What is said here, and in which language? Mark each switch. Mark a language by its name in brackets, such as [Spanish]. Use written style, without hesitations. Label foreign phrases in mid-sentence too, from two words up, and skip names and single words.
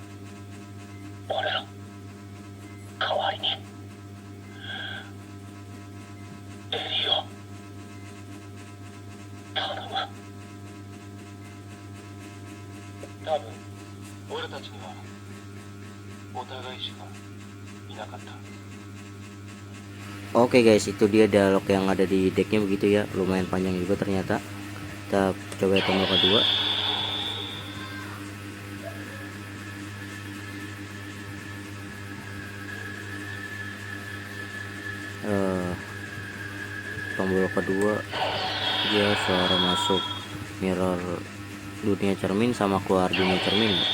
[Japanese] 俺の代わりに。エリーを頼む。多分俺たちにはお互いしかいなかった。 [Indonesian] Oke guys, itu dia dialog yang ada di decknya begitu ya, lumayan panjang juga ternyata. Kita coba tombol kedua. Tombol kedua dia suara masuk mirror dunia cermin sama keluar dunia cermin.